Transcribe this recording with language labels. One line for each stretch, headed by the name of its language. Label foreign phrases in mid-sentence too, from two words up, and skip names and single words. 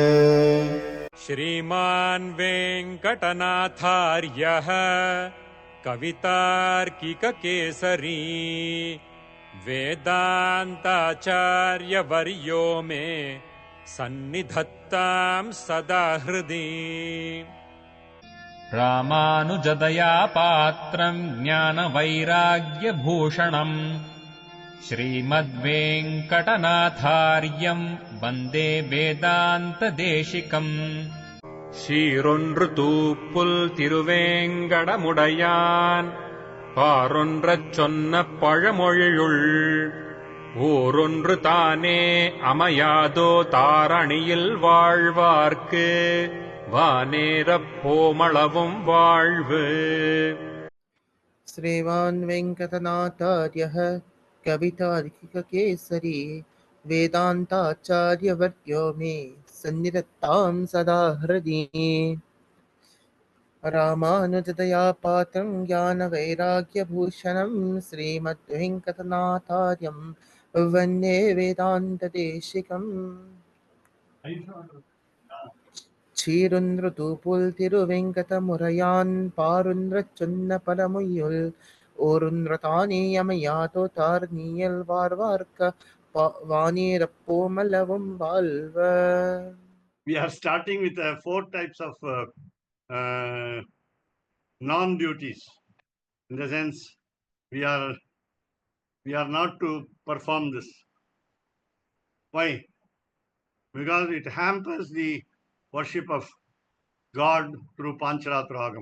Sanskrit: श्रीमान् वेङ्कटनाथार्यः कवितार्किककेसरी वेदान्ताचार्यवर्यो मे सन्निधत्तां सदा हृदि। रामानुजदया पात्रम् ज्ञानवैराग्यभूषणम् श्रीमद्वेङ्कटनाथार्यम् वन्दे वेदान्तदेशिकम्
Tamil: சீரொன்று தூப்புல் திருவேங்கடமுடையான் பாரொன்றச் சொன்ன பழமொழியுள் ஊரொன்று தானே அமையாதோ தாரணியில் வாழ்வார்க்கு வானேரப் போமளவும் வாழ்வு.
Sanskrit: श्रीमान् वेङ्कटनाथार्यः कवितार्किककेसरी वेदान्ताचार्यवर्यो मे सन्निधत्तां सदा हृदि। रामानुजदया पात्रं ज्ञानवैराग्यभूषणं श्रीमद्वेङ्कटनाथार्यं वन्दे वेदान्तदेशिकम्
Tamil: சீரொன்றுதூப்புல் திருவேங்கடமுடையான் பாரொன்றச் சொன்ன பழமொழியுள் ஓரொன்று தானேயமையாதோ தாரணியில் வாழ்வார்க்க வானேரப்போமளவும் வாழ்வர்.
English: We are starting with four types of non-duties. In the sense, we are not to perform this. Why? Because it hampers the worship of God through Pancaratra Agama.